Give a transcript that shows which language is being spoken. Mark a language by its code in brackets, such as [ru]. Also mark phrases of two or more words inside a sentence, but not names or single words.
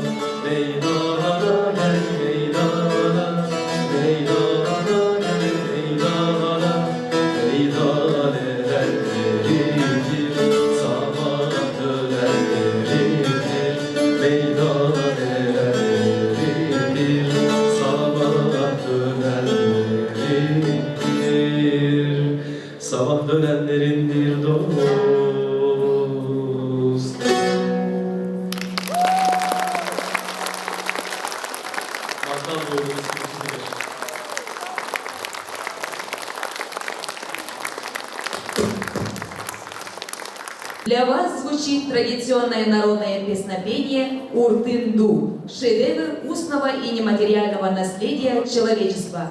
[tr] Meydana gel meydana, meydana gel meydana, meydan erenleridir, sabah dönenleridir, meydan erenleridir, sabah dönenlerindir, sabah dönenlerindir dost. Mart'tan doğduğumuz kimsedir. [ru] Для вас звучит традиционное народное песнопение «Уртын-ду» – шедевр устного и нематериального наследия человечества.